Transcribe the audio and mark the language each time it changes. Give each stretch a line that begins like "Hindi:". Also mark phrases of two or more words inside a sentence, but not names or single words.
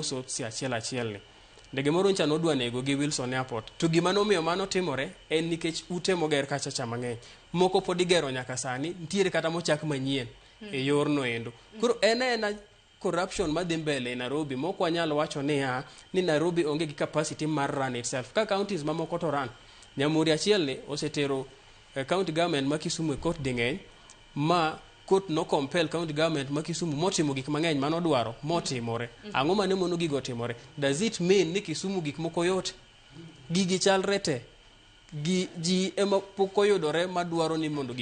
Luo (Kenya and Tanzania): so si achiel ni ndege moro nchano udwa nego gi Wilson Airport to gima nomiyo mano timore en nikech ute moger kacha cha mang'eny moko pod igero nyaka sani nitiere kata mochak manyien e yor no endo koro en corruption madhi mbele e Nairobi moko wanyalo wacho ni Nairobi onge gi capacity mar
English: run itself
Luo (Kenya and Tanzania): ka counties mamoko to run Nyamuri achiel ni osetero
English: county government
Luo (Kenya and Tanzania): ma Kisumu e court ding'eny ma court no compel
English: county government
Luo (Kenya and Tanzania): ma Kisumu motimo gik mang'eny manodwaro motimore ang'o mane mono gigo timore
English: does it mean
Luo (Kenya and Tanzania): ni Kisumu gik moko yote gigi chalre te gi ji ema pok oyudore madwaro ni mondo